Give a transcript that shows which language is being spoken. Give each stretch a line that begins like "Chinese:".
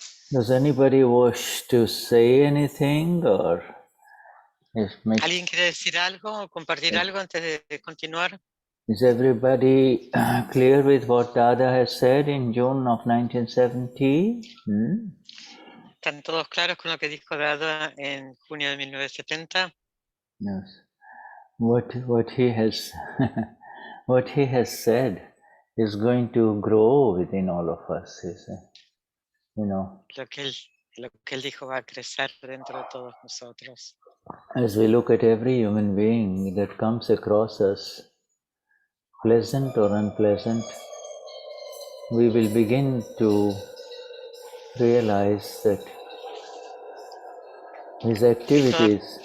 English: Does anybody wish to say anything or
Spanish: ¿Alguien quiere decir algo o compartir algo antes de continuar?
English: is everybody clear with what Dada has said in June of 1970?
Spanish: ¿Están todos claros con lo que dijo Dada en junio de 1970?
English: Yes. What he has what he has said is going to grow within all of us, you know.
Spanish: Lo que él dijo va a crecer dentro de todos nosotros.
English: As we look at every human being that comes across us, pleasant or unpleasant, we will begin to realize that his activities,